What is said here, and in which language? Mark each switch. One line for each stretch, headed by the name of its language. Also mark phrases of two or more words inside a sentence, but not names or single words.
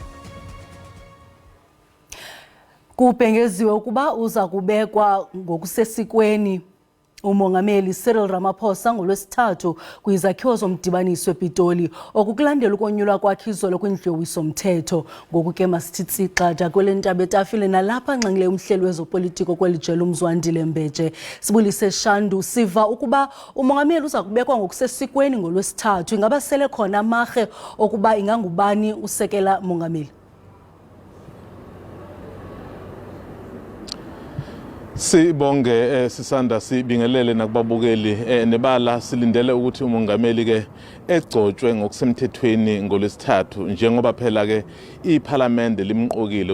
Xhosa: Kubhengeziwe ukuba uza kubekwa ngokusesikweni umongameli Cyril Ramaphosa ngolwesithathu kwizakhiwo zomdibaniso ePitoli okukulandela ukonyulwa kwakhe izolo kwindlu yowiso-mthetho. Ngoku ke masithi tsixa kwele ntaba etafile nalapha nxenxele umhleli wezopolitiko kweli jelo uMzwandile Mbeje. Sibulise Shandu, siva ukuba umongameli uza kubekwa ngokusesikweni ngolwesithathu. Ingaba sele khona amarhe okuba ingangubani usekela mongameli?
Zulu: Sibonge sisanda sibingelele nakubabukeli nebala silindele ukuthi umongameli ke egcotshwe ngokusemthethweni ngolwesithathu njengoba phela ke iParliament limqokile.